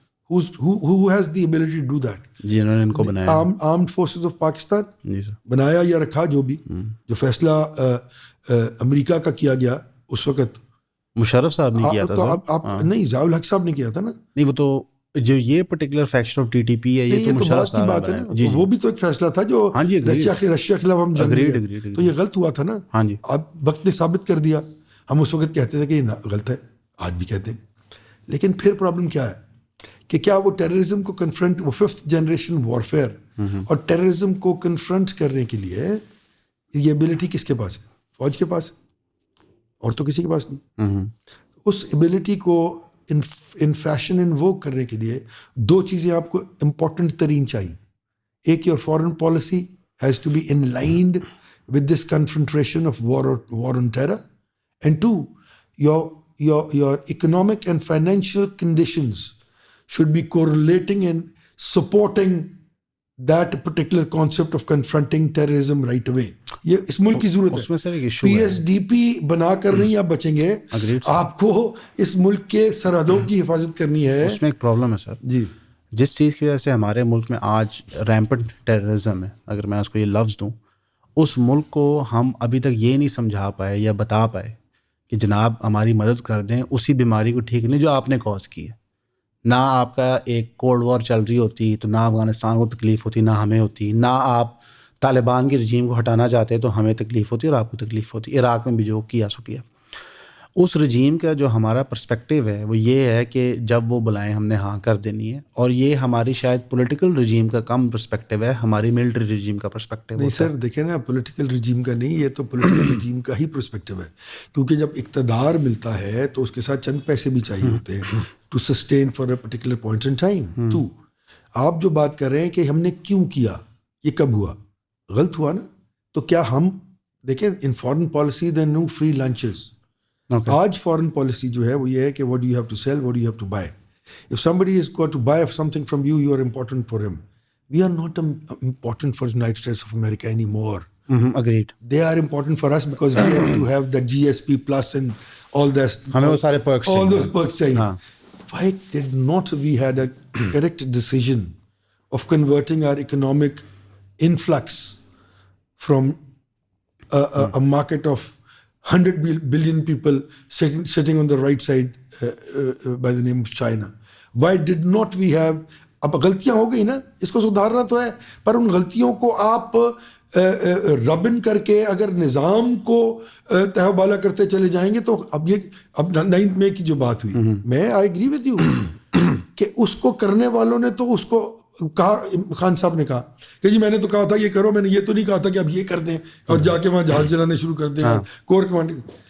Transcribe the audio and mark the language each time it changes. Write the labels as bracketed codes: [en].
[en] Who has the ability to do that? [ur] جی انہوں نے ان کو بنایا. [en] Armed Forces of Pakistan [ur] جی سر, بنایا یا رکھا, جو بھی جو فیصلہ امریکہ کا کیا گیا اس وقت مشرف صاحب نے کیا تھا سر. آپ نہیں, ضیاء الحق صاحب نے کیا تھا نا. نہیں, وہ تو جو یہ particular faction of T T P ہے, یہ تو مشرف صاحب بات ہے نا. وہ بھی تو ایک فیصلہ تھا جو رشیا کے خلاف ہم جنگ لڑے, تو یہ غلط ہوا تھا نا. ہاں جی, اب وقت نے ثابت کر دیا. ہم اس وقت کہتے تھے کہ یہ غلط ہے, آج بھی کہتے ہیں. لیکن پھر پرابلم کیا ہے کہ کیا وہ ٹیررزم کو کنفرنٹ, وہ 5th جنریشن وارفیئر اور ٹیررزم کو کنفرنٹ کرنے کے لیے یہ ایبلٹی کس کے پاس ہے؟ فوج کے پاس, اور تو کسی کے پاس نہیں. اس ایبلٹی کو ان فیشن انووک کرنے کے لیے 2 چیزیں آپ کو امپورٹنٹ ترین چاہیے. [en] ایک, your foreign policy has to be in lined with this confrontation of war on terror, and 2, your economic and financial conditions should be correlating and supporting that particular concept of confronting terrorism right away. [ur] یہ اس ملک کی ضرورت ہے. اس میں سر ایک issue P S D P بنا کر نہیں آپ بچیں گے, آپ کو اس ملک کے سرحدوں کی حفاظت کرنی ہے. اس میں ایک پرابلم ہے سر جی, جس چیز کی وجہ سے ہمارے ملک میں آج ریمپنٹ ٹیررزم ہے, اگر میں اس کو یہ لفظ دوں, اس ملک کو ہم ابھی تک یہ نہیں سمجھا پائے یا بتا پائے کہ جناب ہماری مدد کر دیں اسی بیماری کو ٹھیک نہیں جو آپ نے کاز کی ہے. نہ آپ کا ایک کولڈ وار چل رہی ہوتی تو نہ افغانستان کو تکلیف ہوتی, نہ ہمیں ہوتی. نہ آپ طالبان کی رجیم کو ہٹانا چاہتے تو ہمیں تکلیف ہوتی اور آپ کو تکلیف ہوتی. عراق میں بھی جو کیا سو کیا. اس رجیم کا جو ہمارا پرسپیکٹیو ہے وہ یہ ہے کہ جب وہ بلائیں ہم نے ہاں کر دینی ہے, اور یہ ہماری شاید پولیٹیکل رجیم کا کم پرسپیکٹیو ہے, ہماری ملٹری رجیم کا پرسپیکٹیو. نہیں سر دیکھیں نا, پولیٹیکل رجیم کا نہیں, یہ تو پولیٹیکل رجیم کا ہی پرسپیکٹیو ہے. کیونکہ جب اقتدار ملتا ہے تو اس کے ساتھ چند پیسے بھی چاہیے ہوتے ہیں [en] To sustain for a particular point in time. [ur] 2, آپ جو بات کر رہے ہیں کہ ہم نے کیوں کیا, یہ کب ہوا, غلط ہوا نا. تو کیا ہم دیکھیں [en] In foreign policy they no free lunches. [ur] آج فارن پالیسی جو ہے وہ یہ ہے کہ [en] what do you have to sell, what do you have to buy. If somebody is going to buy something from you, you are important for him. We are not important for the United States of America anymore. Agreed. They are important for us because we have to have the GSP plus and all that. [ur] ہمیں وہ سارے perks [en] all those perks چاہیے. Why did not we had a correct decision of converting our economic influx from a market of 100 billion people sitting on the right side by the name of China. Why did not we have, [ur] اب غلطیاں ہو گئی نا, اس کو سدھارنا تو ہے, پر ان غلطیوں کو آپ ربن کر کے اگر نظام کو تہ بالا کرتے چلے جائیں گے تو اب 9 مئی کی جو بات ہوئی, میں [en] I agree with you [ur] کہ اس کو کرنے والوں نے تو اس کو کہا, خان صاحب نے کہا کہ جی میں نے تو کہا تھا یہ کرو, میں نے یہ تو نہیں کہا تھا کہ اب یہ کر دیں اور جا کے وہاں جہاز چلانے شروع کر دیں کور کمانڈنگ.